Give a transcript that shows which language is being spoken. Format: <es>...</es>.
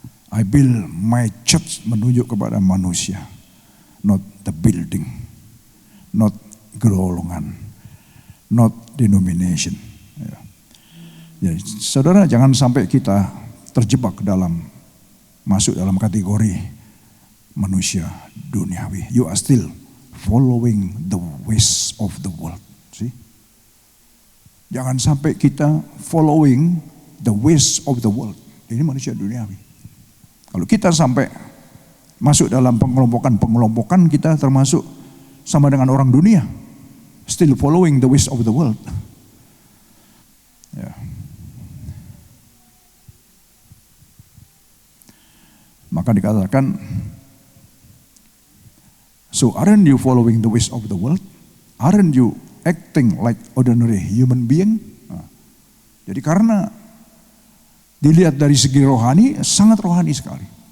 <en>I build my church</en> <id>menunjuk kepada manusia,</id> <en>not the building, not golongan, not denomination. Ya.</en> <id>Jadi, saudara jangan sampai kita terjebak masuk dalam kategori manusia duniawi.</id> <en>You are still following the ways of the world. See?</en> <id>Jangan sampai kita</id> <en>following the ways of the world.</en> <id>Ini manusia duniawi. Kalau kita sampai masuk dalam pengelompokan, kita termasuk sama dengan orang dunia.</id> <en>Still following the ways of the world. Ya.</en> <id>Maka dikatakan,</id> <en>so aren't you following the ways of the world? Aren't you acting like ordinary human being?</en> <id>Nah, jadi karena dilihat dari segi rohani, sangat rohani sekali.</id>